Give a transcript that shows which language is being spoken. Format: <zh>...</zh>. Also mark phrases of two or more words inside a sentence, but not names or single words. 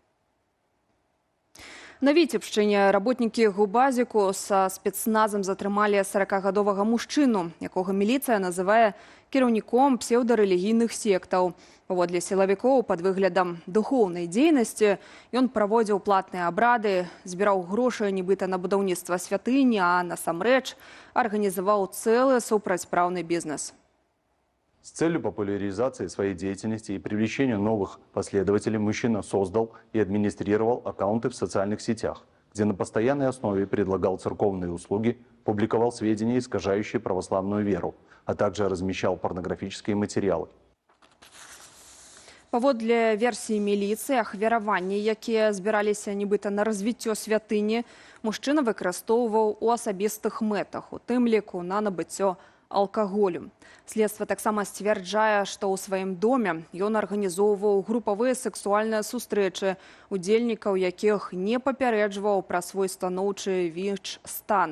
<be>На Віцебшчыне работнікі губазіку са спецназам затрымалі 40-гадовага мужчыну, якога міліцыя называе кіраўніком псеўдарэлігійных сектаў. Паводле сілавікоў, пад выглядам духоўнай дзейнасці, ён праводзіў платныя абрады, збіраў грошы нібыта на будаўніцтва святыні, а насамрэч арганізаваў цэлы супрацьпраўны бізнес.</be> <ru>С целью популяризации своей деятельности и привлечения новых последователей мужчина создал и администрировал аккаунты в социальных сетях, где на постоянной основе предлагал церковные услуги, публиковал сведения, искажающие православную веру, а также размещал порнографические материалы.</ru> <be>Паводле версіі міліцыі, ахвяраванні, якія збіраліся нібыта на развіццё святыні, мужчына выкарыстоўваў у асабістых мэтах, у тым ліку на набыццё алкаголю. Следства таксама сцвярджае, што ў сваім доме ён арганізоўваў групавыя сексуальныя сустрэчы, удзельнікаў якіх не папярэджваў пра свой станоўчы ВІЧ-стан.</be>